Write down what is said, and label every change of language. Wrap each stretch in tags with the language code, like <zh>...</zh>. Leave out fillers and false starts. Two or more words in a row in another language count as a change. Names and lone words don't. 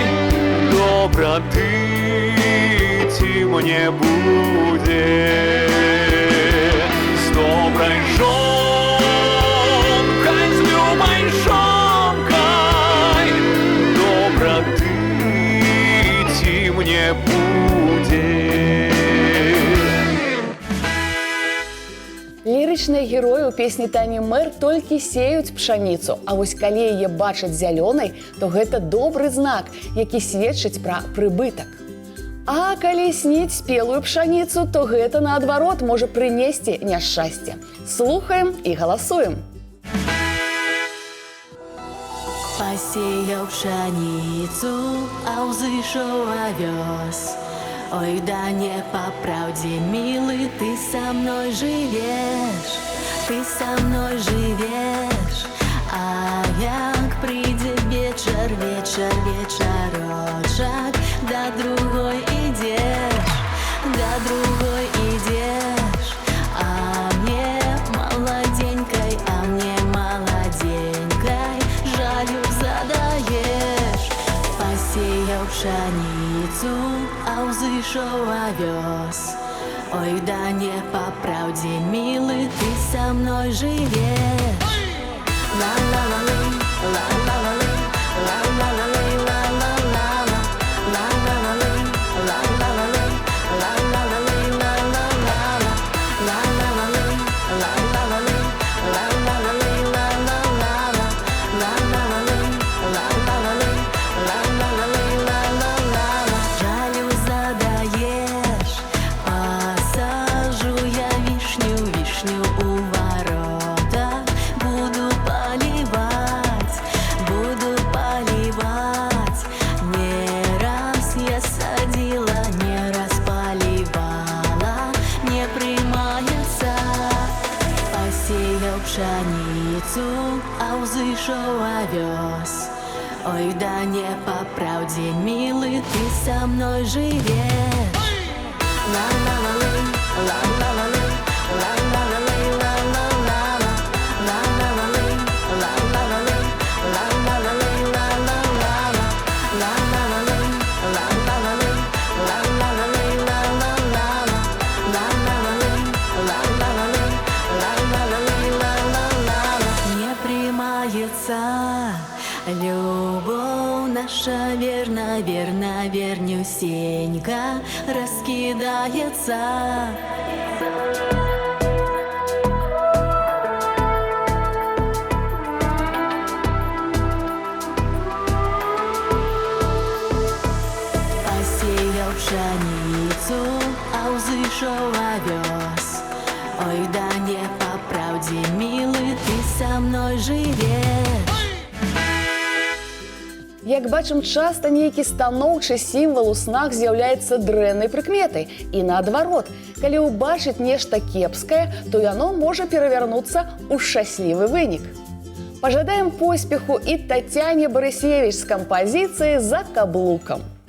<ru>Доброты ти мне будет с доброй жонкой, с любой жонкой. Доброты ти мне будет.</ru> <be>Лірычныя героі ў песні Тані Мэр толькі сеюць пшаніцу, а вось калі яе бачаць зялёнай, то гэта добры знак, які сведчыць пра прыбытак. А калі сніць спелую пшаніцу, то гэта, наадварот, можа прынесці няшчасце. Слухаем і галасуем.</be> <ru>Посеял пшаницу, а узышел овес. Ой, да не по правде, милый, ты со мной живешь, ты со мной живешь. А як прийде вечер, вечер, вечерочек, да другой идешь, да другой идешь. А мне молоденькой, а мне молоденькой жалю задаешь. Посеял пшеницу, а узышел овес. Ой, да не по правде, милый, ты со мной живешь. Ла-ла-ла-лей, ла-ла-ла-лей, ла-ла-ла-лей, ла-ла-ла-ла, ла-ла-ла-лей, ла-ла-ла-лей, ла-ла-ла-лей, ла-ла-ла-ла, ла-ла-ла-лей, ла-ла-ла-лей, ла-ла-ла-лей, ла-ла-ла-ла, ла-ла-ла-лей, ла-ла-ла-лей, ла-ла-ла-лей, ла-ла-ла-ла. Жалю задаешь, посажу я вишню, вишню у ворота. Буду поливать, не раз я садила, не раз поливала, не примается. Посеял пшеницу, а узышел овес. Ой, да не по правде, милый, ты со мной живешь. Ла-ла-ла-лей, ла-ла-ла-лей, ла-ла-ла-лей, ла-ла-ла-ла, ла-ла-ла-лей, ла-ла-ла-лей, ла-ла-ла-лей, ла-ла-ла-ла, ла-ла-ла-лей, ла-ла-ла-лей, ла-ла-ла-лей, ла-ла-ла-ла, ла-ла-ла-лей, ла-ла-ла-лей, ла-ла-ла-лей, ла-ла-ла-ла. Не примается любовь наша, верно, верно, вернюсенька раскидается. Посеял пшеницу, а узышел овес. Ой, да не по правде, милый, ты со мной живешь.</ru> <be>Як бачым, часта нейкі станоўчы сімвал у снах з'яўляецца дрэннай прыкметай. І наадварот, калі ўбачыць нешта кепскае, то яно можа перавярнуцца ў шчаслівы вынік. Пажадаем поспеху і Тацяне Барысевіч з кампазіцыяй «За каблукам».</be>